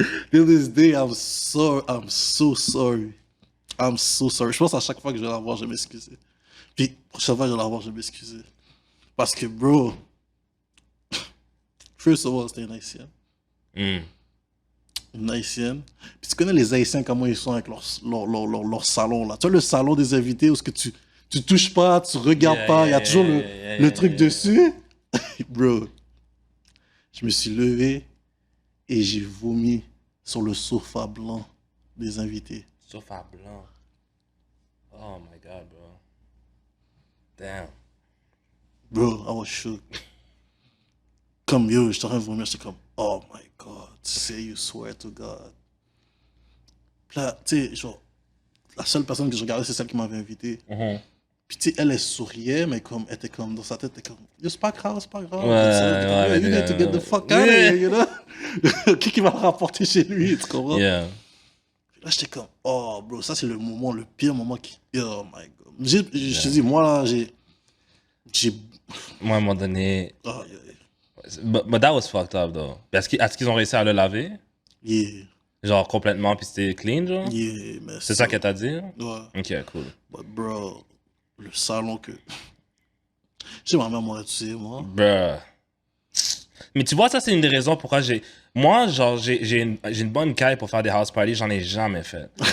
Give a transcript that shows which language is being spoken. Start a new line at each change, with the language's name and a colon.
English: Till this day, I'm so sorry.
French: Je pense à chaque fois que je vais la voir, je vais m'excuser. Puis, prochaine fois que je vais la voir, je vais m'excuser. Parce que, bro,
English: first of all,
French: c'était une Haïtienne. Une Haïtienne. Puis tu connais les Haïtiens, comment ils sont avec leur salon, là. Tu vois le salon des invités où tu touches pas, tu regardes pas, il y a toujours le truc dessus. Bro, je me suis levé et j'ai vomi sur le sofa blanc des invités. Sofa blanc.
English: Oh my God, bro. Damn. Bro, I was shook.
French: Comme yo, j'étais en train de vomir, j'étais comme,
English: oh my God, say you swear to God.
French: Puis là, tu sais, genre, la seule personne que je regardais, c'est celle qui m'avait invité. Puis tu sais, elle souriait, mais comme, elle était comme, dans sa tête, elle était comme, yo, c'est pas grave, c'est pas grave. Ouais,
English: You need to get the fuck out of here, you know?
French: Qui va le rapporter chez lui, tu comprends?
English: Yeah.
French: Là, j'étais comme, oh, bro, ça, c'est le moment, le pire moment qui,
English: oh my God.
French: Je te dis, moi, là, j'ai, Moi, à un moment donné...
English: oh, yeah. But that was fucked up, though.
French: Est-ce qu'ils ont réussi à le laver?
English: Yeah.
French: Genre complètement, puis c'était clean, genre?
English: Yeah, mais
French: C'est ça qu'elle t'a dit? Ouais. Ok, cool.
English: But bro,
French: le salon que... Je sais, ma mère m'aurait tué, moi.
English: Bruh.
French: Mais tu vois, ça, c'est une des raisons pourquoi moi, genre, j'ai une bonne caille pour faire des house parties, j'en ai jamais fait.